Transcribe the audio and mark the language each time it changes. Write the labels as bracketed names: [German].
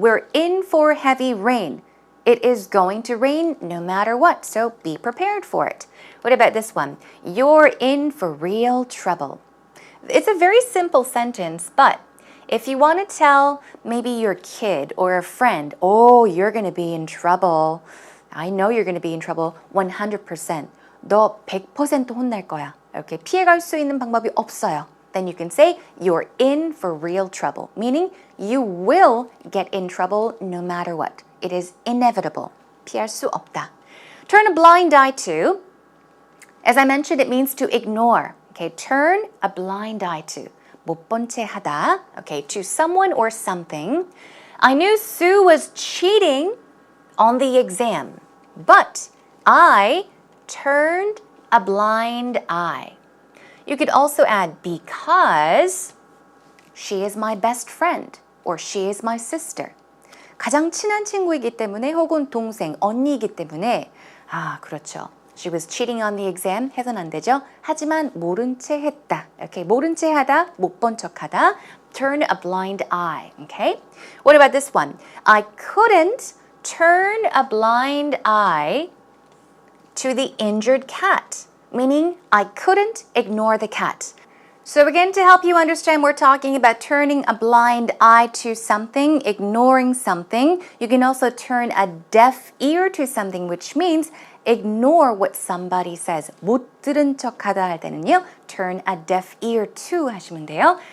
[English] We're in for heavy rain. It is going to rain no matter what, so be prepared for it. What about this one? You're in for real trouble. It's a very simple sentence, but if you want to tell maybe your kid or a friend, oh, you're going to be in trouble. I know you're going to be in trouble 100%. [Korean] 너 100% 혼날 거야. Okay, 피해갈 수 있는 방법이 없어요. [English] Then you can say you're in for real trouble, meaning you will get in trouble no matter what. It is inevitable. [Korean] 피할 수 없다. [English] Turn a blind eye to, as I mentioned, it means to ignore. Okay, turn a blind eye to. [Korean] 못 본 채 하다. [English] Okay, to someone or something. I knew Sue was cheating on the exam, but I turned a blind eye. You could also add because she is my best friend or she is my sister. [Korean] 가장 친한 친구이기 때문에 혹은 동생, 언니이기 때문에 그렇죠. [English] She was cheating on the exam. [Korean] 해서는 안 되죠. 하지만 모른 채 했다. Okay, 모른 채 하다, 못 본 척 하다. [English] Turn a blind eye. Okay? What about this one? I couldn't turn a blind eye to the injured cat. Meaning, I couldn't ignore the cat. So again, to help you understand, we're talking about turning a blind eye to something, ignoring something. You can also turn a deaf ear to something, which means ignore what somebody says. [Korean] 못 들은 척하다 할 때는요, [English] turn a deaf ear to [Korean] 하시면 돼요.